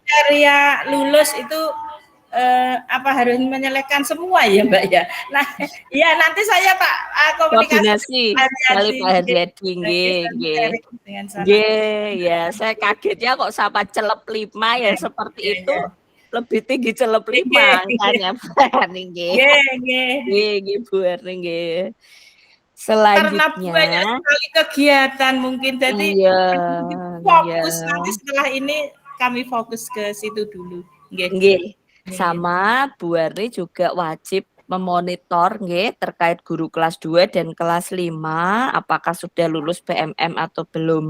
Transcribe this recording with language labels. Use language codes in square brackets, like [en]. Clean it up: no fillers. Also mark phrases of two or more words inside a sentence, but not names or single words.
[id] kriteria lulus itu apa harus menyelesaikan semua ya Mbak ya? Nah, ya nanti saya Pak komunikasi Koordinasi kali Pak Haryadi, [jv] nggih, nggih. [id] dengan sana. Nggih, ya saya kagetnya kok sama celep 5 ya seperti Ya, itu, ya. lebih tinggi celep 5 Nggih, angkanya Bu Erni, nggih. [jv] nggih, nggih. Nggih, nggih Bu Erni, nggih. [id] Karena Selanjutnya banyak sekali kegiatan mungkin jadi iya, iya. fokus nanti setelah ini kami fokus ke situ dulu. Nggih. Nggih, Nggih. sama Bu Erni juga wajib memonitor nggih terkait guru kelas 2 dan kelas 5 apakah sudah lulus PMM atau belum.